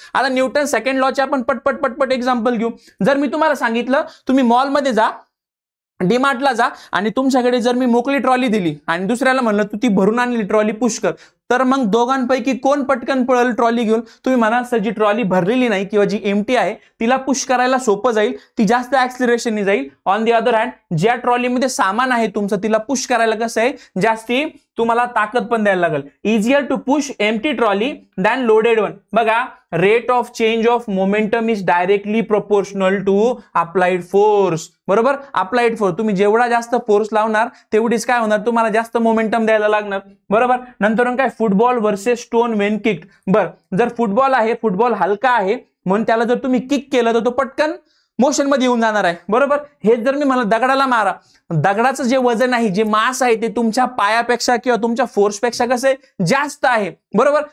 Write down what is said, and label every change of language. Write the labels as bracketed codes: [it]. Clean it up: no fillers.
[mr] आता Newton second लॉचे आपण पटपट एक्झाम्पल घेऊ. जर मी तुम्हाला सांगितलं तुम्ही मॉलमध्ये जा, डीमार्टला जा आणि तुमच्याकडे जर मी मोकळी ट्रॉली दिली आणि दुसऱ्याला म्हणलं तू ती भरून आणली ट्रॉली पुश कर, तर मग दोघांपैकी कोण पटकन पळेल ट्रॉली घेऊन? तुम्ही म्हणा सर जी ट्रॉली भरलेली नाही किंवा जी एम्प्टी आहे तिला पुश करायला सोपं जाईल, ती जास्त ऍक्सिलरेशनने जाईल. [en] on the other hand [mr] ज्या ट्रॉलीमध्ये सामान आहे तुमचं तिला पुश करायला कसं आहे जास्ती तुम्हाला ताकद पण द्यायला लागेल. [en] Easier to push empty trolley than loaded one. बघा rate of change of momentum is directly proportional to applied force, बरोबर. [mr] अप्लाइड फोर्स तुम्ही जेवढा जास्त फोर्स लावणार तेवढीच काय होणार तुम्हाला जास्त मोमेंटम द्यायला लागणार, बरोबर. नंतर काय [en] Football versus stone when kick. [mr] बर, जर फुटबॉल आहे, फुटबॉल हलका आहे म्हणून त्याला जर तुम्ही किक केलं तर तो पटकन मोशन मध्ये येऊन जाणार आहे, बरोबर. हे जर मी मला दगडाला मारा, दगडाचं जे वजन आहे जे मास आहे ते तुमच्या पायापेक्षा किंवा तुमच्या फोर्सपेक्षा कसं आहे जास्त आहे, बरोबर.